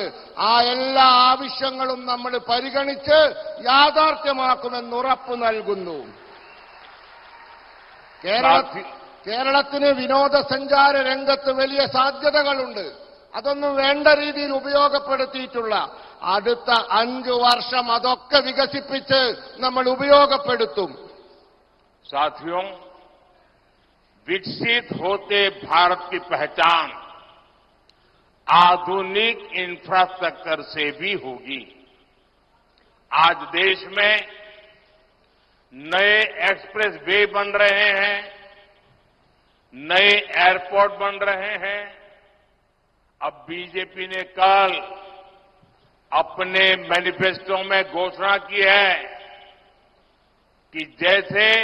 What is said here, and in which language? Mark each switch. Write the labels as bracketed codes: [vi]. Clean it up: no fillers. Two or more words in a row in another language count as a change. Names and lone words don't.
[ml] ആ എല്ലാ ആവശ്യങ്ങളും നമ്മൾ പരിഗണിച്ച് യാഥാർത്ഥ്യമാക്കുമെന്ന് ഉറപ്പു നൽകുന്നു. കേരളത്തിന് വിനോദസഞ്ചാര രംഗത്ത് വലിയ സാധ്യതകളുണ്ട്. അതൊന്നും വേണ്ട രീതിയിൽ ഉപയോഗപ്പെടുത്തിയിട്ടുള്ള അടുത്ത 5 വർഷം അതൊക്കെ വികസിപ്പിച്ച് നമ്മൾ ഉപയോഗപ്പെടുത്തും. [hi] साथियों, विकसित होते भारत की पहचान आधुनिक इंफ्रास्ट्रक्चर से भी होगी. आज देश में नए [en] express way [hi] बन रहे हैं, नए एयरपोर्ट बन रहे हैं, अब बीजेपी ने कल अपने मैनिफेस्टो में घोषणा की है कि जैसे